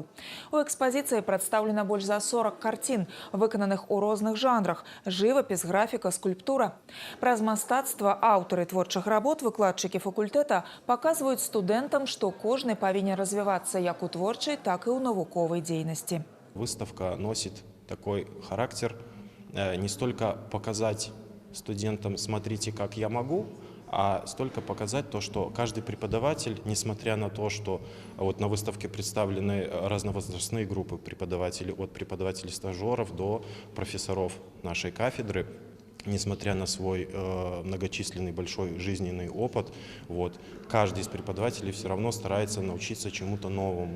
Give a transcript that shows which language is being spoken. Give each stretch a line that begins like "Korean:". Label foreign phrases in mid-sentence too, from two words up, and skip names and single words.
Belarusian: У экспазіцыі прадстаўлена больш за 40 карцін, выкананых у розных жанрах – жывапіс, графіка, скульптура. Праз мастацтва аўтары творчых работ выкладчыкі факультэта паказваюць студэнтам, што кожны павінен развівацца як у творчай, так і ў навуковай дзейнасці.
Russian: Выставка носит такой характер не столько показать студентам «смотрите, как я могу», а столько показать то, что каждый преподаватель, несмотря на то, что вот на выставке представлены разновозрастные группы преподавателей, от преподавателей-стажеров до профессоров нашей кафедры, несмотря на свой многочисленный большой жизненный опыт, каждый из преподавателей все равно старается научиться чему-то новому.